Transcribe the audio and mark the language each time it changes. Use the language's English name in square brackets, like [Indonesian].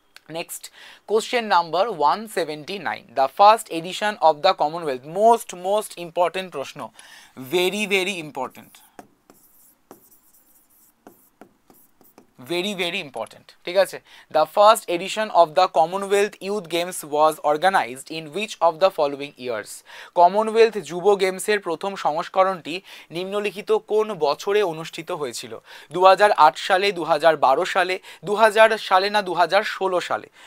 [English] next, question number 179, the first edition of the Commonwealth, most important প্রশ্ন, very important, very important, [Bangla] ঠিক আছে? [English] The first edition of the Commonwealth Youth Games was organized in which of the following years? [Bangla] Commonwealth যুব গেমসের প্রথম সংস্করণটি নিম্নলিখিত কোন বছরে অনুষ্ঠিত হয়েছিল? 2008 সালে, 2012 সালে, 2000 সালে না 2016 সালে?